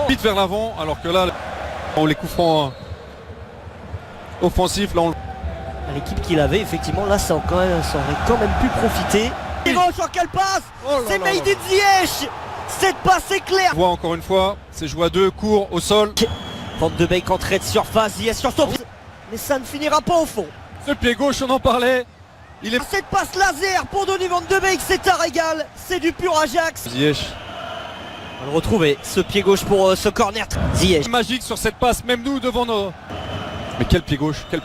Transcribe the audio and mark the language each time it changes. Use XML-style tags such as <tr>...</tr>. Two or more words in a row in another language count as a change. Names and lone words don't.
<fr>Vite vers l'avant, alors que là, les coups francs offensifs, là on... L'équipe qu'il avait, effectivement, là ça aurait quand même pu profiter. Il va sur quelle passe. C'est</fr> <en>Made in</en> <fr>Ziyech. Cette passe est claire. On voit encore une fois, c'est joué à 2, court au sol. Van de Beek entrée de surface, Ziyech sur son... Mais ça ne finira pas au fond. Ce pied gauche, on en parlait. Il est... Cette passe laser pour Donny Van de Beek, c'est un régal. C'est du pur Ajax. Ziyech. On va le retrouver, ce pied gauche pour ce corner. Ziyech. Magique sur cette passe, même nous devant nos... Mais quel pied gauche de...</fr>